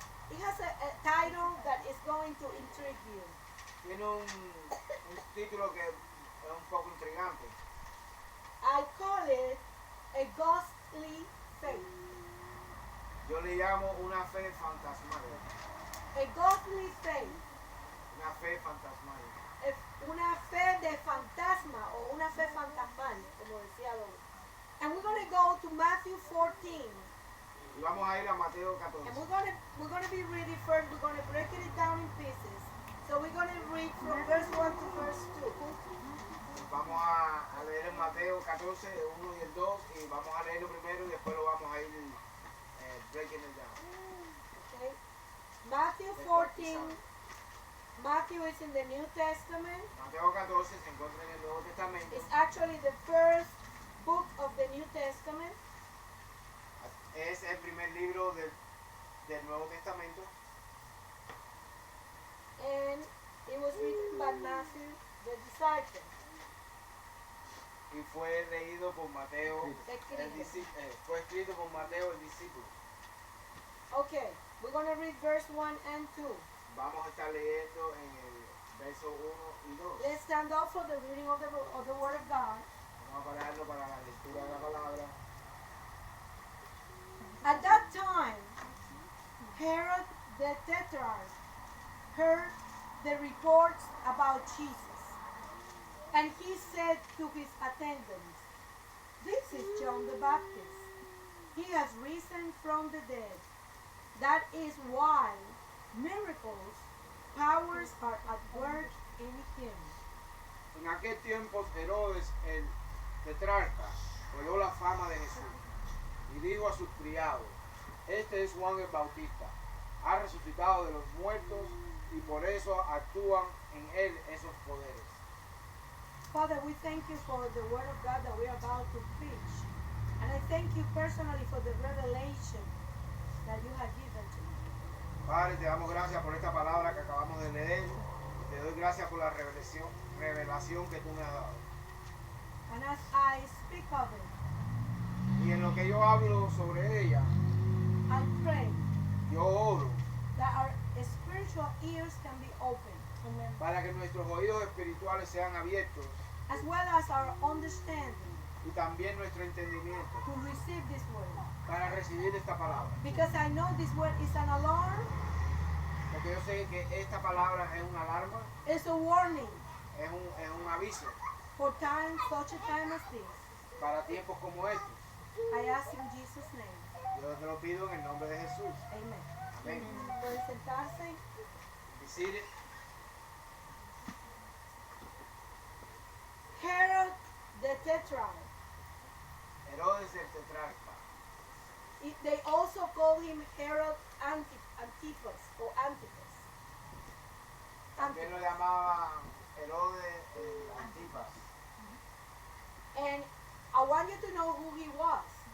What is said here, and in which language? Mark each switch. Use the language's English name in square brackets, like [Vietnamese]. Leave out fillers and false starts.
[English] it has a title that is going to intrigue you. [Spanish] tiene un título que es un poco intrigante. [English] I call it a ghostly faith. [Spanish] Yo le llamo una fe fantasmal. [English] A ghostly faith. [Spanish] Una fe fantasmal. Una fe de fantasma o una fe fantasmal, como decía Lola. [English] And we're going to go to Matthew 14. [Spanish] Y vamos a ir a Mateo [English] And 14. we're going to be reading first. We're going to break it down in pieces. So we're going to read from verse 1 to verse 2. [Spanish] Vamos a leer en Mateo 14, el 1 y el 2, y vamos a leerlo primero y después lo vamos a ir [English] breaking it down. Okay? Matthew 14. Matthew is in the New Testament. [Spanish] Mateo 14 se encuentra en el Nuevo Testamento. [English] It's actually the first book of the New Testament. [Spanish] Es el primer libro del Nuevo Testamento. [English] And it was written by Matthew, the disciple. [Spanish] Y fue leído por Mateo, fue escrito por Mateo el discípulo. [English] Okay, we're going to read verse 1 and 2. [Spanish] Vamos a estar leyendo en el verso 1 y 2. [English] Let's stand up for the reading of the Word of God. [Spanish] Vamos a pararlo para la lectura de la palabra. [English] At that time, Herod the Tetrarch heard the reports about Jesus, and he said to his attendants, "This is John the Baptist. He has risen from the dead. That is why miracles, powers are at work in him." [Spanish] En aquel tiempo Herodes el tetrarca oyó la fama de Jesús y dijo a sus criados: "Este es Juan el Bautista, ha resucitado de los muertos y por eso actúan en él esos poderes." [English] Father, we thank you for the Word of God that we are about to preach. And I thank you personally for the revelation that you have given to me. [Spanish] Padre, te damos gracias por esta palabra que acabamos de leer. Te doy gracias por la revelación que tú me has dado. [English] And as I speak of it, [Spanish] Y en lo que yo hablo sobre ella, [English] I pray [Spanish] yo oro [English] that our spiritual ears can be opened, [Spanish] para que nuestros oídos espirituales sean abiertos [English] as well as our understanding [Spanish] y también nuestro entendimiento [English] to receive this word. [Spanish] para recibir esta palabra. [English] Because I know this word is an alarm, [Spanish] Porque yo sé que esta palabra es una alarma, [English] it's a warning [Spanish] es un aviso [English] for times such a time as this. [Spanish] para tiempos como estos. [English] I ask in Jesus' name. [Spanish] Yo te lo pido en el nombre de Jesús. [English] Amen. [Spanish] Amén. Pueden sentarse. [English] Be seated. Herod the Tetrarch. [Spanish] Herodes el tetrarca. [English] They also call him Herod Antipas or Antipas. [Spanish] También lo llamaban Herodes el Antipas. [English] And I want you to know who he was.